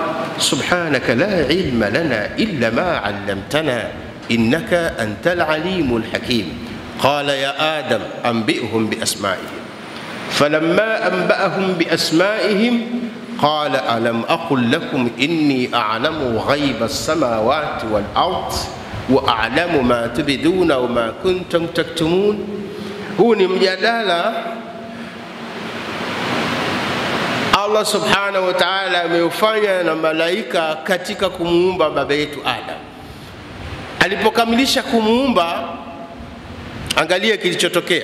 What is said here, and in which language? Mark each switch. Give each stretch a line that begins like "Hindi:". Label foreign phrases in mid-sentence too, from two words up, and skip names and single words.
Arabic: سبحانك لا علم لنا إلا ما علمتنا إنك أنت العليم الحكيم قال يا آدم أنبئهم بأسمائهم فلما أنبأهم بأسمائهم قال ألم أقل لكم إني أعلم غيب السماوات والأرض وأعلم ما تبدون وما كنتم تكتمون.
Swahili: Huu ni mjadala Allah
Arabic: سبحانه وتعالى
Swahili: ameufanya na malaika katika kumuumba baba yetu Adam. Alipokamilisha kumuumba, angalia kilichotokea.